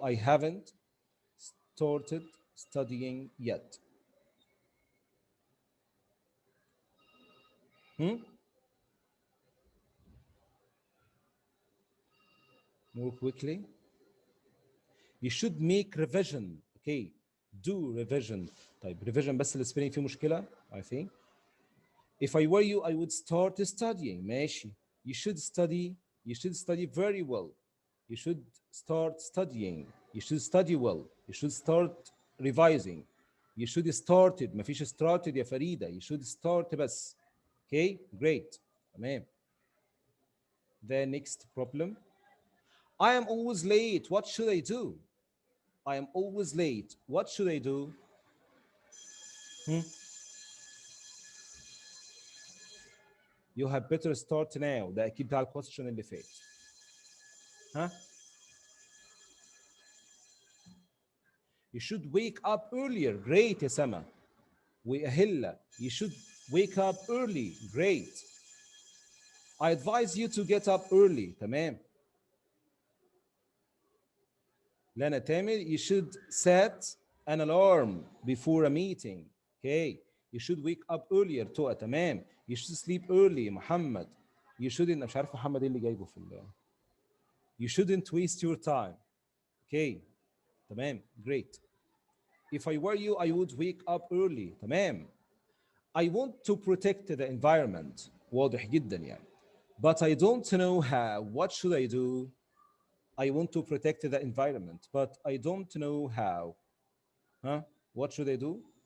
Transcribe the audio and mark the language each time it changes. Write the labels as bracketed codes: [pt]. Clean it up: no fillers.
[en] I haven't started studying yet. Hmm? More quickly. You should make revision. Okay. Do revision. [ar] طيب revision بس السبيلنج فيه مشكلة [en] I think. If I were you, I would start studying. [ar] ماشي. [en] You should study. You should study very well. You should start studying. You should study well. You should start revising. You should started. [ar] ما فيش [en] started [ar] يا فريدة. [en] You should start [ar] بس. [en] Okay. Great. تمام. The next problem. I am always late. What should I do? I am always late. What should I do? You have better start now. [ar] ده أكيد بتاع الكويستشن اللي فات. ها؟ [en] You should wake up earlier. Great [ar] يا سما. وأهلا. [en] You should wake up early. Great. I advise you to get up early. [ar] تمام. لنا تامر. [en] You should set an alarm before a meeting. Okay. You should wake up earlier. تقى [ar] تمام. [en] You should sleep early. محمد. You shouldn't. [ar] مش عارف محمد ايه اللي جايبه في [en] You shouldn't waste your time. Okay. [ar] تمام. [en] Great. If I were you, I would wake up early. [ar] تمام. [en] I want to protect the environment. [ar] واضح جدا يعني. [en] But I don't know how. What should I do? I want to protect the environment, but I don't know how. Huh? What should I do?